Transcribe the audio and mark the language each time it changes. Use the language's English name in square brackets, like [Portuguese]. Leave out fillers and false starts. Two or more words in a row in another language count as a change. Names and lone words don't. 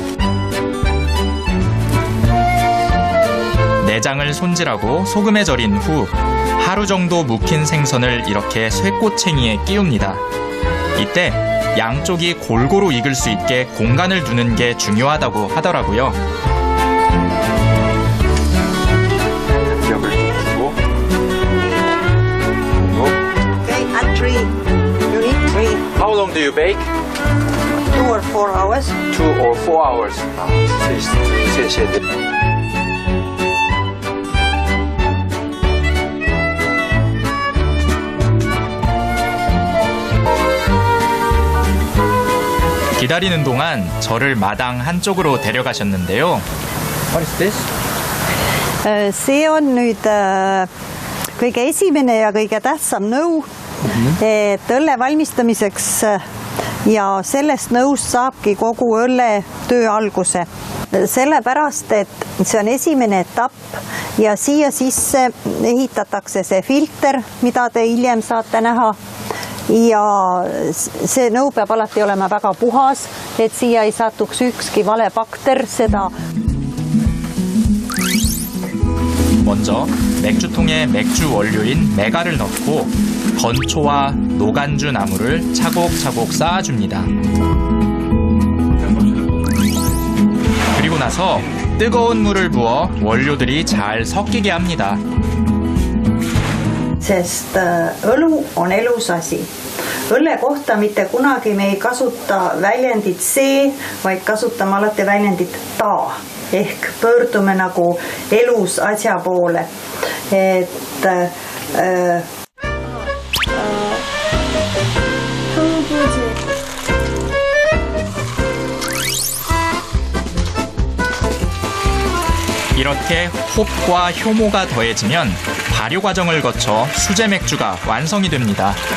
[Korean] 내장을 손질하고 소금에 절인 후 하루 정도 묵힌 생선을 이렇게 쇠꼬챙이에 끼웁니다. 이때 양쪽이 골고루 익을 수 있게 공간을 두는 게 중요하다고 하더라고요. [English] You need 3. How long do you bake? 2 or 4 hours. 2 or 4 hours. [Korean] 기다리는 동안 저를 마당 한쪽으로 데려가셨는데요. [English] What is this? [Estonian] See on nüüd kõige esimene ja kõige tähtsam nõu et õlle valmistamiseks ja sellest nõust saabki kogu õlle töö alguse. Sellepärast, et see on esimene etapp ja siia sisse ehitatakse see filter, mida te hiljem saate näha. Ja see nõu peab alati olema väga puhas, et siia ei satuks ükski vale bakter seda. [Korean] 먼저 맥주통에 맥주 원료인 메가를 넣고 건초와 노간주 나무를 차곡차곡 쌓아줍니다. 그리고 나서 뜨거운 물을 부어 원료들이 잘 섞이게 합니다. [Estonian] Sest õlu on elus asi. Õlle kohta mitte kunagi me ei kasuta väljendit see, vaid kasutame alati väljendit ta. Ehk pöördume nagu elus asja poole. [Korean] 이렇게 홉과 효모가 더해지면 발효 과정을 거쳐 수제 맥주가 완성이 됩니다.